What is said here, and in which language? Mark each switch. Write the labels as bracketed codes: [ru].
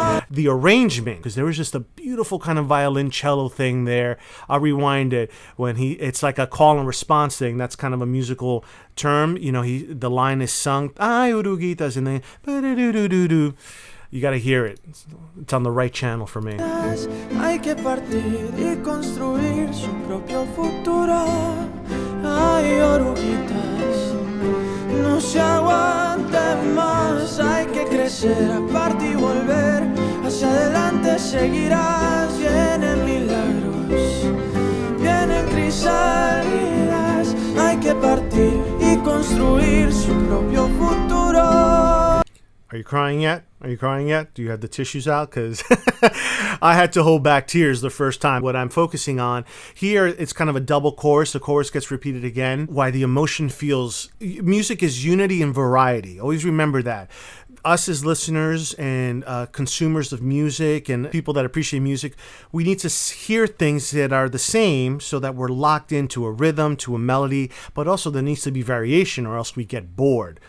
[en] The arrangement, because there was just a beautiful kind of violoncello thing there. I'll rewind it. It's like a call and response thing. That's kind of a musical term. You know, the line is sung, [es] ay oruguitas, [en] and then ba-da-do-do-do-do. You got to hear it. It's on the right channel for me. [es] Hay que partir y construir su propio futuro. Ay oruguitas, no se aguante más. Hay que crecer, aparte y volver. Hacia adelante seguirás. Vienen milagros, vienen crisálidas. Hay que partir y construir su propio futuro. [en] Are you crying yet? Do you have the tissues out? Because I had to hold back tears the first time. What I'm focusing on here, it's kind of a double chorus. The chorus gets repeated again. Why the emotion feels... Music is unity and variety. Always remember that. Us as listeners and consumers of music and people that appreciate music, we need to hear things that are the same so that we're locked into a rhythm, to a melody, but also there needs to be variation or else we get bored.